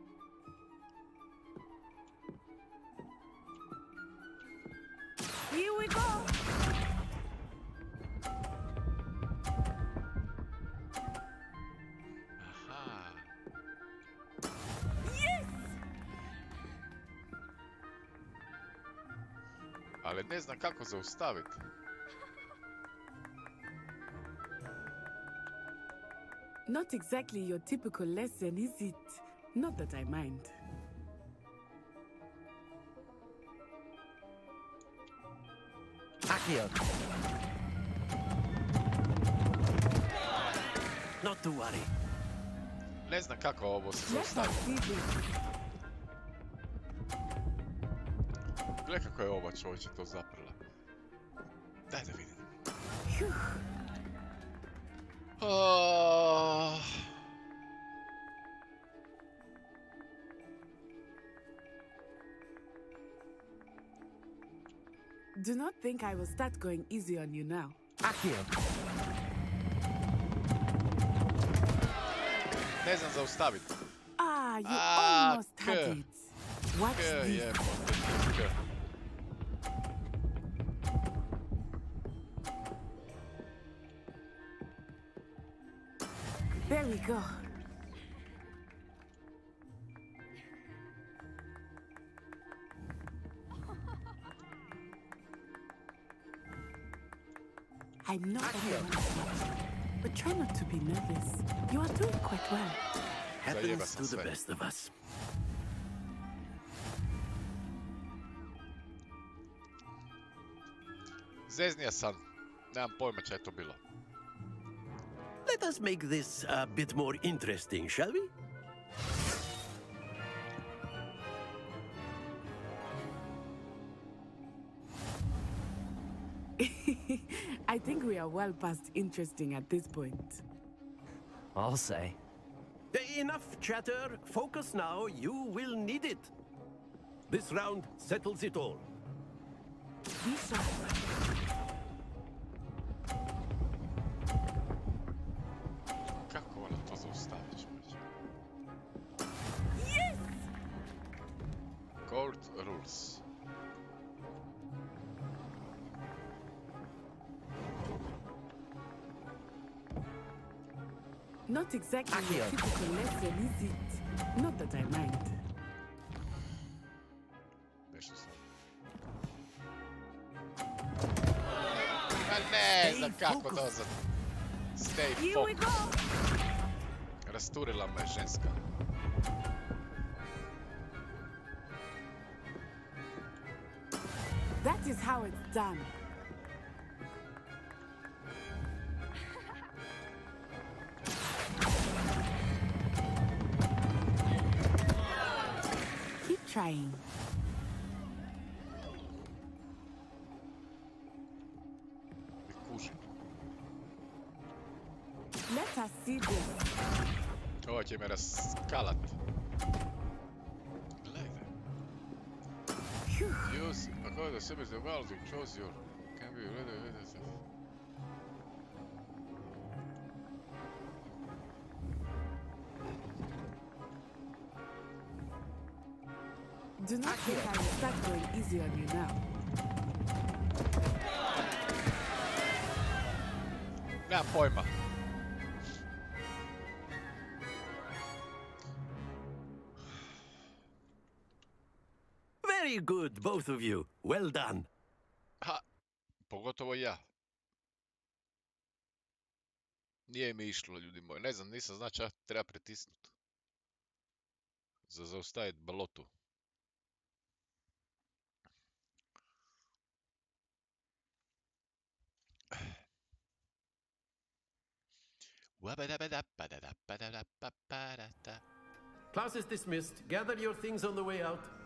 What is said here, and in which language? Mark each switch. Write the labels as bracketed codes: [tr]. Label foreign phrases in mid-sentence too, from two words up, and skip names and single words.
[en] Here we go! Aha! Yes! [hr] ali ne znam kako zaustaviti. [en] Not exactly your typical lesson, is it? Not that I mind. Accio. Not to worry. [hr] Ne znam kako ovo se zaustavi. Gle kako je ova čovječe to zaprla. Daj da vidim. [en] Do not think I will start going easy on you now. Accio. [hr] Ne znam zaustaviti. [en] Ah, you almost had it. Watch this. There we go. I'm not everyone but try not to be nervous. You are doing quite well. Happens to the best of us. [hr] Zeznija sam. Nemam pojma šta je to bilo. [en] Let us make this a bit more interesting, shall we? I think we are well past interesting at this point. I'll say. Enough chatter. Focus now. You will need it. This round settles it all. Be sharp. [hr] Kako ona to zaustavi, čovječe? [en] Yes! Court rules. Not exactly a typical lesson, is it? Not that I mind. [hr] Nešto sam. Ma ne znam kako dozad. [en] Stay focused. [hr] Rasturila me ženska. [en] That is how it's done. Trying. Let us see this. [hr] Ovo će me raskalat. Gledaj. Use, ako da sebe zagledali, [en] choose your... Can be ready. Do not think I will start going easy on you now. [hr] Nemam pojma. [en] Very good, both of you. Well done. [hr] Ha, pogotovo ja. Nije mi išlo, ljudi moji. Ne znam, nisam znači treba pritisnuti. Za zaustaviti balotu. [en] Class is dismissed. Gather your things on the way out.